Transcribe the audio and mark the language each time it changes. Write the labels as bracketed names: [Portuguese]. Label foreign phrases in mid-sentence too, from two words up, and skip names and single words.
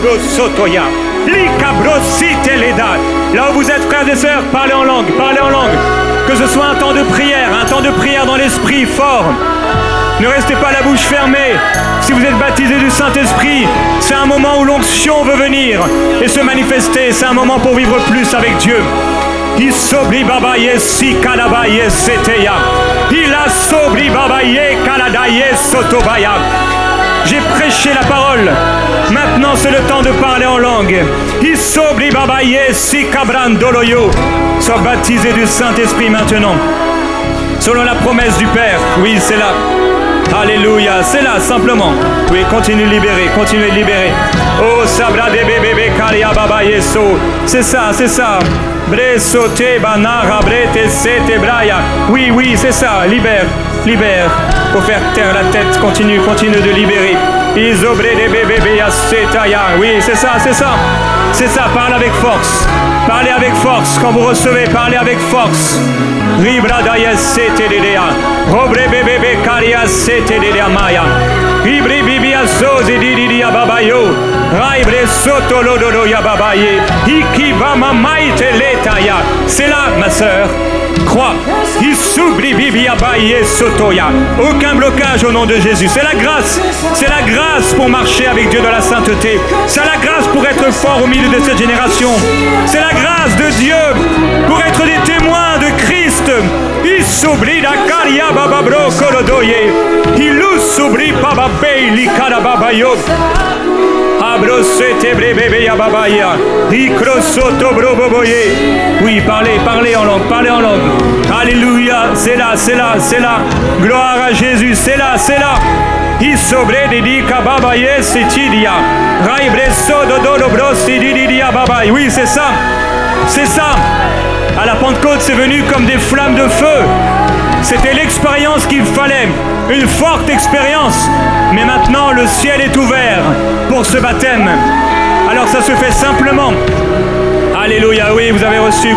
[French] sotoya. Là où vous êtes, frères et sœurs, parlez en langue, parlez en langue. Que ce soit un temps de prière dans l'esprit fort. Ne restez pas la bouche fermée. Si vous êtes baptisé du Saint-Esprit, c'est un moment où l'onction veut venir et se manifester. C'est un moment pour vivre plus avec Dieu. Isobri babaye si kalabaye seteya. Ila sobri babaye kaladaye sotobaya. J'ai prêché la parole. Maintenant, c'est le temps de parler en langue. Isobri babaye si kabrandoloyo. Sois baptisé du Saint-Esprit maintenant. Selon la promesse du Père. Oui, c'est là. Alléluia, c'est là simplement. Oui, continue de libérer, continuez de libérer. Oh, sabra de bébé karia baba yeso. C'est ça, c'est ça. Breso te banara brete sete braya. Oui, oui, c'est ça. Libère, libère. Faut faire taire la tête. Continue, continue de libérer. Isobre de bébé yasetaya. Oui, c'est ça, c'est ça. C'est ça, parle avec force. Parlez avec force. Quand vous recevez, parlez avec force. Ribradaya sete dedea. Robre bébé karia sete dedea maya. Ribri bibi azozi didi ababayo. Raibre soto lododo ya babaye. Iki bama maite letaya. C'est là, ma sœur. Crois. Isubri bibi abaye sotoya. Aucun blocage au nom de Jésus. C'est la grâce. C'est la grâce pour marcher avec Dieu dans la sainteté. C'est la grâce pour être fort au milieu de cette génération. C'est la grâce de Dieu pour être des témoins de Christ. Isubri da karia baba bro korodoye. Ilusubri baba beili karababayo. Oui, parlez, parlez en langue, parlez en langue. Alléluia, c'est là, c'est là, c'est là. Gloire à Jésus, c'est là, c'est là. Isobre didi kababaye setidia. Raibre sododo brosi didi ababaye. Oui, c'est ça. C'est ça. À la Pentecôte, c'est venu comme des flammes de feu. C'était l'expérience qu'il fallait, une forte expérience. Mais maintenant, le ciel est ouvert pour ce baptême. Alors ça se fait simplement. Alléluia, oui, vous avez reçu.